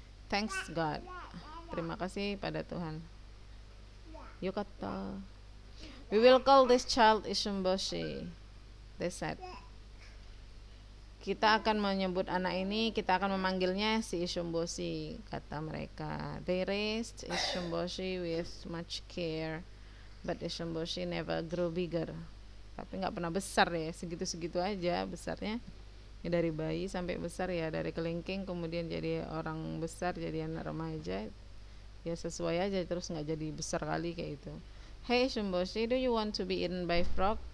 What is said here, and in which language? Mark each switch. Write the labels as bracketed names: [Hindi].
[English] Thanks God. [Indonesian] Terima kasih pada Tuhan. Yukata. [English] We will call this child Ishumboshi. They said. [Indonesian] Kita akan menyebut anak ini, kita akan memanggilnya si Ishumboshi, kata mereka. [English] They raised Ishumboshi with much care, but Ishumboshi never grew bigger. [Indonesian] Tapi nggak pernah besar ya, segitu-segitu aja besarnya. Ya, dari bayi sampai besar ya, dari kelingking kemudian jadi orang besar, jadi anak remaja. Ya sesuai aja, terus nggak jadi besar kali kayak itu. [English] Hey Ishumboshi, do you want to be eaten by frog?